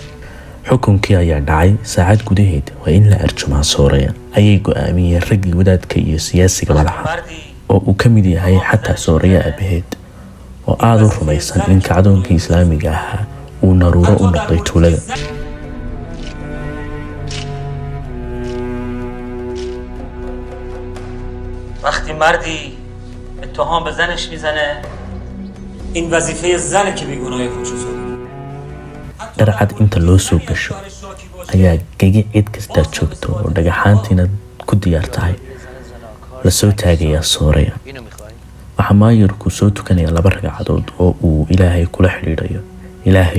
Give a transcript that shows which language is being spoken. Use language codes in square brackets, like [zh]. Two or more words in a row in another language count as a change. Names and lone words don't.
[so] xukunkii ayaa dhacay saacad gudaheed. waa in la arjumaa sooreya ayay go-aamiyeen raggii wadaadka iyo siyaasiga madaxa oo uu ka mid yahay xataa sooreya aabaheed oo aada u rumaysan in kacdoonkii islaamiga ahaa uu naruuro u noqday tuulada. [fa] وقتی مردی اتهام به زنش میزنه این وظیفه زنه که بیگناه خودشو [so] dharcad inta loo soo gasho ayaa gegi cid kastaa joogto oo dhagaxaantiina ku diyaar tahay lasoo taagayaa sooreya. waxaa maayirku soo tukanaya 2 ragcadood oo uu ilaahay kula xidhiidhayo.